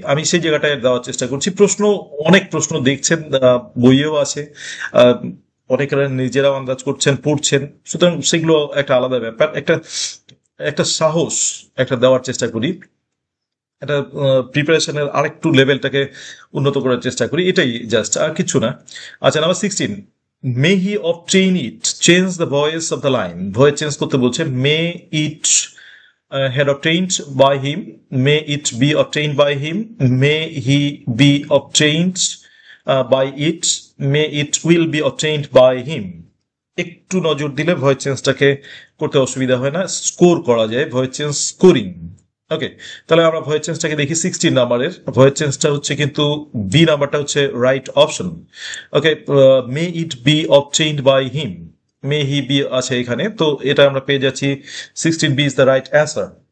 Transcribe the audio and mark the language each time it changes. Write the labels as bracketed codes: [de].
[bn] আমি সেই জায়গাটায় দেওয়ার চেষ্টা করছি। প্রশ্ন, অনেক প্রশ্ন দেখছেন, বইয়েও আছে, অনেকেরা নিজেরাও আন্দাজ করছেন, পড়ছেন, সুতরাং সেগুলো একটা আলাদা ব্যাপার। একটা একটা সাহস একটা দেওয়ার চেষ্টা করি, একটা প্রিপারেশনের আরেকটু লেভেলটাকে উন্নত করার চেষ্টা করি, এটাই জাস্ট, আর কিছু না। [en] আচ্ছা, number 16, may he obtain it change the voice of the line. [bn] Voice change করতে বলছে। [en] May it had obtained by him, may it be obtained by him, may he be obtained by it, may it will be obtained by him। [bn] একটু নজর দিলে voice চেঞ্জটাকে করতে অসুবিধা হয় না, score করা যায়, ভয়েস চেঞ্জ স্কোরিং। ওকে, তাহলে আমরা ভয়েস চেঞ্জটাকে দেখি। 16 নাম্বারের ভয়েস চেঞ্জটা হচ্ছে কিন্তু বি নাম্বারটা হচ্ছে right option. [en] okay, may it be obtained by him, may he be [bn] আছে এখানে, তো এটা আমরা পেয়ে যাচ্ছি [en] 16B is the right answer.